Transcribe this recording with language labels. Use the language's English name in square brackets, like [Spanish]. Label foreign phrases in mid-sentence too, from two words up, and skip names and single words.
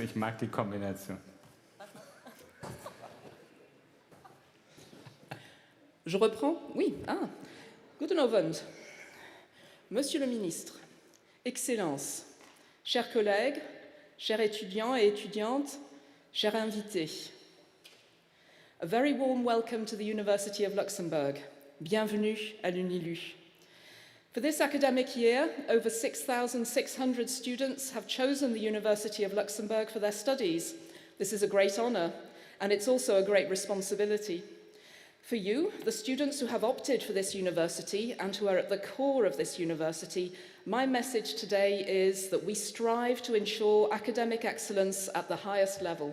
[German] Ich mag die Kombination. [French] Je reprends? Oui. Ah. [German] Guten Abend. [French] Monsieur le ministre, Excellences, chers collègues, chers étudiants et étudiantes, chers invités. [English] A very warm welcome to the University of Luxembourg. [French] Bienvenue à l'UNILU. [English] For this academic year, over 6,600 students have chosen the University of Luxembourg for their studies. This is a great honour, and it's also a great responsibility. For you, the students who have opted for this university and who are at the core of this university, my message today is that we strive to ensure academic excellence at the highest level.